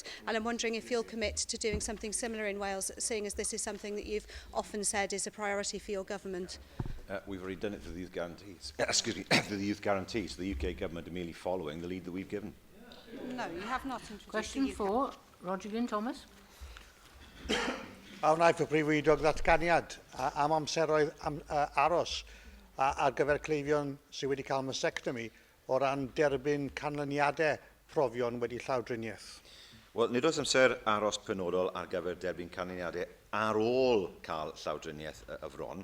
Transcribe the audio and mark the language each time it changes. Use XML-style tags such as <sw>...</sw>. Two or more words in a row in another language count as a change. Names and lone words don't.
<en>And I'm wondering if you'll commit to doing something similar in Wales, seeing as this is something that you've often said is a priority for your government. We've already done it through the youth guarantees. Excuse me, through the youth guarantees. The UK government are merely following the lead that we've given. No, you have not introduced Question 4, Roger Glyn Thomas.</en> <cy>A wnaeth y Brifwydog ddatganiad am amseroedd aros ar gyfer cleifion sydd wedi cael mastectomy o ran derbyn canlyniadau profion wedi llawdriniaeth. Wel, nid oes amser aros penodol ar gyfer derbyn canlyniadau ar ôl cael llawdriniaeth y fron.</cy>